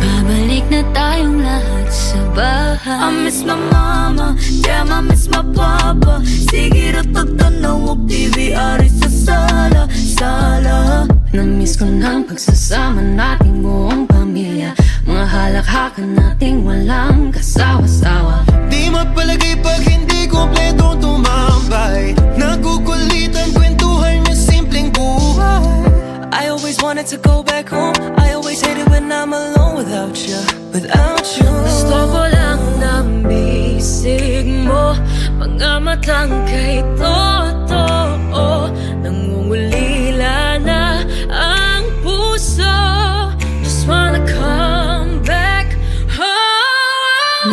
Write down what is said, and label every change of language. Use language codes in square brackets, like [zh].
[tl] babalik na tayong lahat sa bahay. [en] I miss my mama, damn I miss my papa. [ceb] Siguro tagtanaw og TV ari sa sala, sala. [tl] Namiss ko ng pagsasama nating buong pamilya, mga halakhakan nating walang kasawa-sawa. Di mapalagay pag hindi kompletong tumambay. Nagukulitan kwentuhan niya simpleng buhay. [en] I always wanted to go back home. I always hated when I'm alone without you, without you. [tl] Gusto ko lang ng bisig mo, mga matang kay totoo, nangungulila na ang puso. [en] Just wanna come back home.